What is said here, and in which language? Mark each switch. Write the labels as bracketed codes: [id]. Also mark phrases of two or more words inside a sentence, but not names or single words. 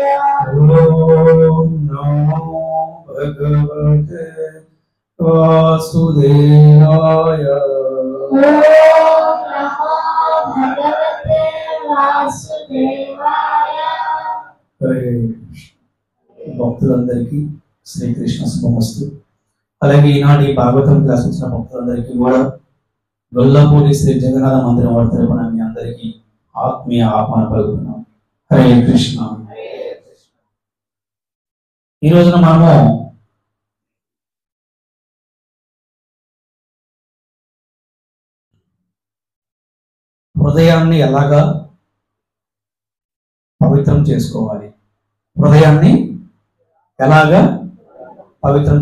[sa] ओम नमो भगवते वासुदेवाय। ओम नमो भगवते वासुदेवाय। [te] हरे భక్తులందరికీ శ్రీకృష్ణ శుభమస్తు. అలాగే ఈనాటి భాగవతం క్లాస్ వచ్చిన భక్తులందరికీ కూడా గొల్లపూడి శ్రీ జగన్నాథ మందిరం వారి తరపున మీ అందరికీ ఆత్మీయ ఆహ్వానం పలుకుతున్నాం. [sa] हरे कृष्ण. [te] ఈ రోజున మనము హృదయాన్ని ఎలాగా పవిత్రం చేసుకోవాలి, హృదయాన్ని ఎలాగా పవిత్రం